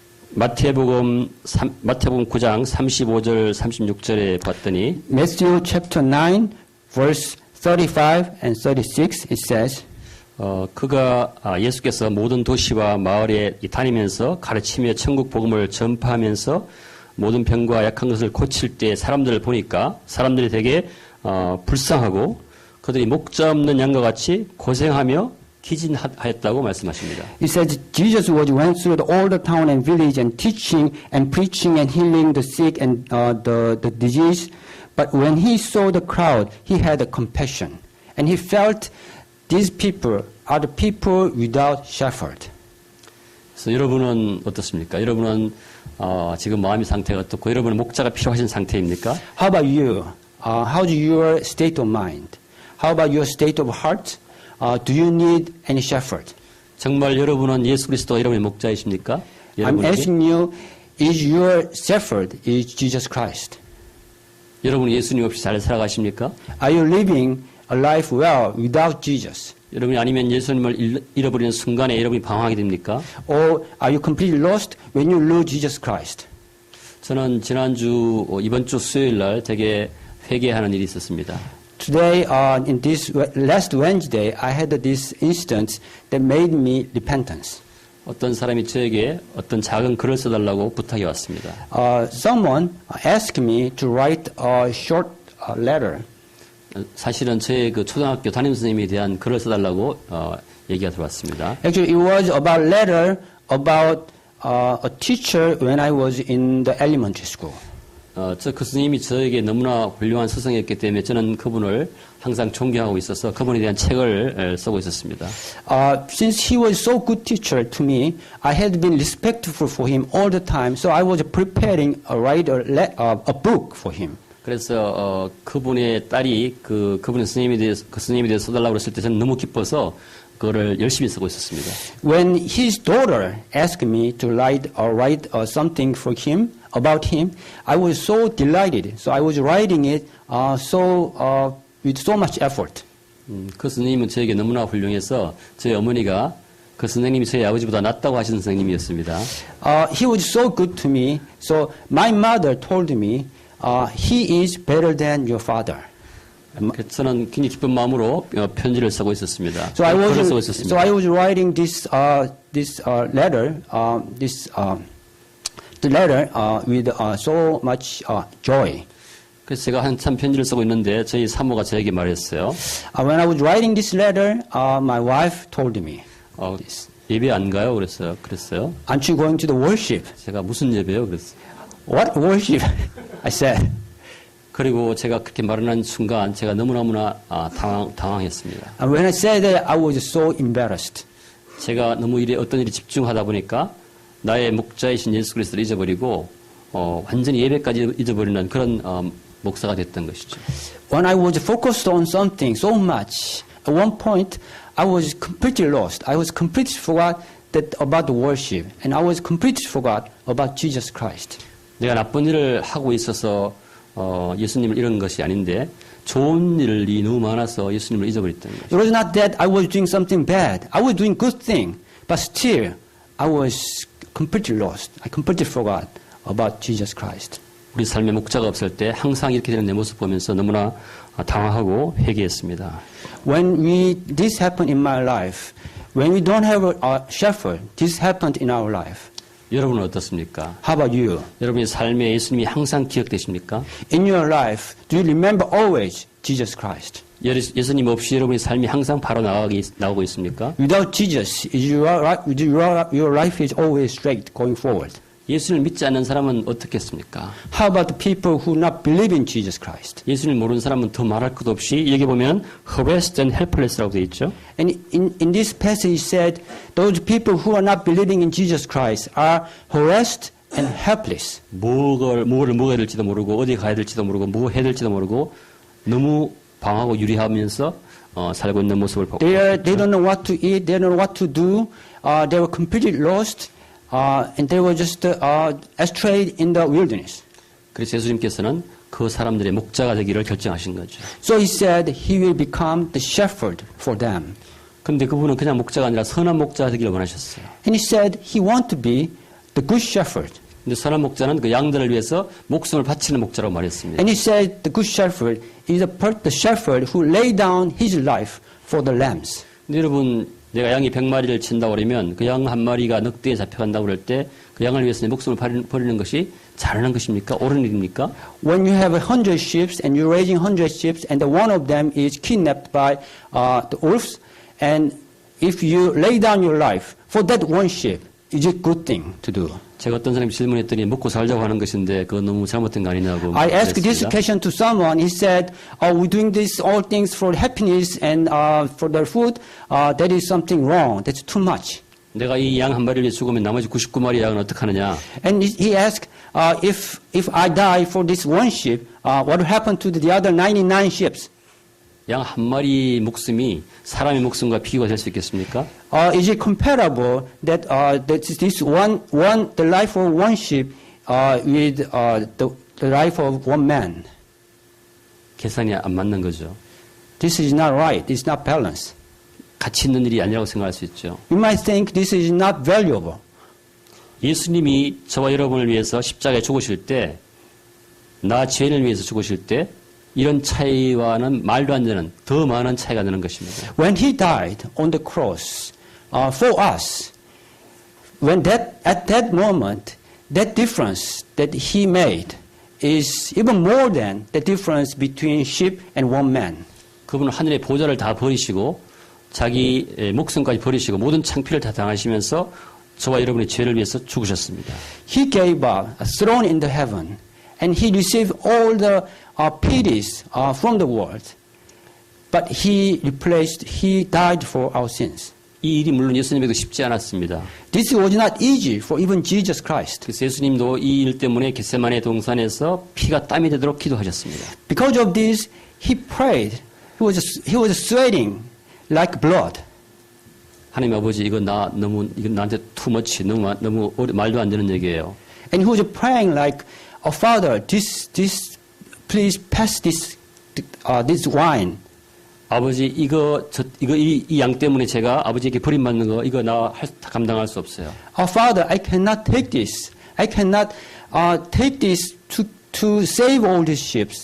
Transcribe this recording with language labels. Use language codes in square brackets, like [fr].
[ko] 마태복음 9장 35절 36절에 봤더니 [en] Matthew chapter 9 verse 35 and 36 it says [ko] 그가 예수께서 모든 도시와 마을에 다니면서 가르치며 천국 복음을 전파하면서 모든 병과 약한 것을 고칠 때 사람들을 보니까 사람들이 되게 불쌍하고 그들이 목자 없는 양과 같이 고생하며 기진하였다고 말씀하십니다. [en] It says Jesus went through all the town and village and teaching and preaching and healing the sick and the disease. But when he saw the crowd, he had compassion, and he felt these people are the people without shepherd. [ko] 그래서 여러분은 어떻습니까? 여러분은 지금 마음의 상태가 어떻고 여러분은 목자가 필요하신 상태입니까? [en] How about you? how's your state of mind? How about your state of heart? Do you need any shepherd? [ko] 정말 여러분은 예수 그리스도가 여러분의 목자이십니까? [en] I'm asking you, is your shepherd is Jesus Christ? [ko] 여러분 예수님 없이 잘 살아가십니까? [en] Are you living a life well without Jesus? [ko] 여러분이 아니면 예수님을 잃어버리는 순간에 여러분이 방황하게 됩니까? [en] Or are you completely lost when you lose Jesus Christ? [ko] 저는 지난주 이번 주 수요일 날 되게 회개하는 일이 있었습니다. [en] Today, in this last Wednesday, I had this instance that made me repentance. [ko] 어떤 사람이 저에게 어떤 작은 글을 써달라고 부탁이 왔습니다. [en] Someone asked me to write a short letter. [ko] 사실은 저의 그 초등학교 담임 선생님에 대한 글을 써달라고 얘기가 들어왔습니다. [en] Actually, it was about letter about a teacher when I was in the elementary school. [ko] 그 스님이 저에게 너무나 훌륭한 스승이었기 때문에 저는 그분을 항상 존경하고 있어서 그분에 대한 책을 쓰고 있었습니다. [en] Since he was so good teacher to me, I had been respectful for him all the time. So I was preparing a book for him. [ko] 그래서 그분의 딸이 그분의 스님에 대해서 써달라고 했을 때 저는 너무 기뻐서 그거를 열심히 쓰고 있었습니다. [en] When his daughter asked me to write something for him about him, I was so delighted. So I was writing it with so much effort. [ko] 그 선생님은 저에게 너무나 훌륭해서 저희 어머니가 그 선생님이 저희 아버지보다 낫다고 하시는 선생님이었습니다. [en] He was so good to me. So my mother told me, he is better than your father. [ko] 저는 굉장히 기쁜 마음으로 편지를 쓰고 있었습니다. [en] So I was writing this letter, the letter with so much joy. [ko] 그래서 제가 한참 편지를 쓰고 있는데 저희 사모가 저에게 말했어요. [en] When I was writing this letter, my wife told me, [ko] 예배 안 가요? 그랬어요. [en] aren't you going to the worship? [ko] 제가 무슨 예배요? 그랬어요. [en] What worship? I said. [ko] 그리고 제가 그렇게 말하는 순간 제가 너무나 당황했습니다. [en] And when I said that, I was so embarrassed. [ko] 제가 너무 어떤 일에 집중하다 보니까 나의 목자이신 예수 그리스도를 잊어버리고 완전히 예배까지 잊어버리는 그런 목사가 됐던 것이죠. [en] When I was focused on something so much, at one point I was completely lost. I was completely forgot about the worship, and I was completely forgot about Jesus Christ. [ko] 내가 나쁜 일을 하고 있어서 예수님을 잃은 것이 아닌데 좋은 일이 너무 많아서 예수님을 잊어버렸던 거죠. [en] It was not that I was doing something bad. I was doing good thing, but still I was completely lost. I completely forgot about Jesus Christ. [ko] 우리 삶에 목자가 없을 때 항상 이렇게 되는 내 모습 보면서 너무나 당황하고 회개했습니다. [en] When this happened in my life, when we don't have a shepherd, this happened in our life. [ko] 여러분은 어떻습니까? [en] How about you? [ko] 여러분의 삶에 예수님이 항상 기억되십니까? [en] In your life, do you remember always Jesus Christ? [ko] 예수님 없이 여러분의 삶이 항상 바로 나오고 있습니까? [en] Without Jesus, your life is always straight going forward. [ko] 예수를 믿지 않는 사람은 어떻겠습니까? [en] How about the people who not believe in Jesus Christ? [ko] 예수를 모르는 사람은 더 말할 것도 없이 여기 보면 [en] harassed and helpless [ko] 라고 되어 있죠. [en] And in this passage it said, those people who are not believing in Jesus Christ are harassed and helpless. [ko] 뭐를 먹어야 될지도 모르고 어디 가야 될지도 모르고 뭐 해야 될지도 모르고 너무 방하고 유리하면서 살고 있는 모습을 보고 [en] They don't know what to eat. They don't know what to do. They were completely lost. And they were just astray in the wilderness. [ko] 그래서 예수님께서는 그 사람들의 목자가 되기를 결정하신 거죠. [en] So he said he will become the shepherd for them. [ko] 그런데 그분은 그냥 목자가 아니라 선한 목자가 되기를 원하셨어요. [en] And he said he wanted to be the good shepherd. [ko] 근데 선한 목자는 그 양들을 위해서 목숨을 바치는 목자라고 말했습니다. [en] And he said the good shepherd is the shepherd who lay down his life for the lambs. [ko] 근데 여러분, 내가 양이 100마리를 친다고 그러면 그 양 한 마리가 늑대에 잡혀간다고 그럴 때 그 양을 위해서 내 목숨을 버리는 것이 잘하는 것입니까? 옳은 일입니까? [en] When you have 100 sheep and you're raising 100 sheep and one of them is kidnapped by the wolves, and if you lay down your life for that one sheep, is it a good thing to do? [ko] 제가 어떤 사람이 질문했더니 먹고 살자고 하는 것인데 그건 너무 잘못된 거 아니냐고 [en] I asked this [ko] 말했습니다. [en] question to someone. He said, we're doing this all things for happiness and for their food. That is something wrong. That's too much. [ko] 내가 이 양 한 마리를 위해 죽으면 나머지 99마리 양은 어떡하느냐? [en] And he asked, if I die for this one sheep, what will happen to the other 99 sheep? [ko] 양 한 마리 목숨이 사람의 목숨과 비교가 될 수 있겠습니까? [en] Is it comparable that this the life of one sheep with the life of one man? [ko] 계산이 안 맞는 거죠. [en] This is not right. It's not balanced. [ko] 가치 있는 일이 아니라고 생각할 수 있죠. [en] You might think this is not valuable. [ko] 예수님이 저와 여러분을 위해서 십자가에 죽으실 때, 나 죄인을 위해서 죽으실 때, 이런 차이와는 말도 안 되는 더 많은 차이가 나는 것입니다. [en] When he died on the cross for us, at that moment, that difference that he made is even more than the difference between sheep and one man. [ko] 그분은 하늘의 보좌를 다 버리시고 자기 목숨까지 버리시고 모든 창피를 다 당하시면서 저와 여러분의 죄를 위해서 죽으셨습니다. [en] He gave up a throne in the heaven, and he received all the pities from the world. But he died for our sins. [ko] 이 일이 물론 예수님에도 쉽지 않았습니다. [en] This was not easy for even Jesus Christ. [ko] 그래서 예수님도 이 일 때문에 겟세마네 동산에서 피가 땀이 되도록 기도하셨습니다. [en] Because of this, he prayed. He was sweating like blood. [ko] 하나님 아버지 이거 나한테 [en] too much [ko] 너무 말도 안 되는 얘기예요. [en] And he was praying like, Father, please pass this wine. [ko] 아버지 이 양 때문에 제가 아버지에게 버림받는 거 이거 감당할 수 없어요. [en] Father, I cannot take this. I cannot take this to save all these sheep.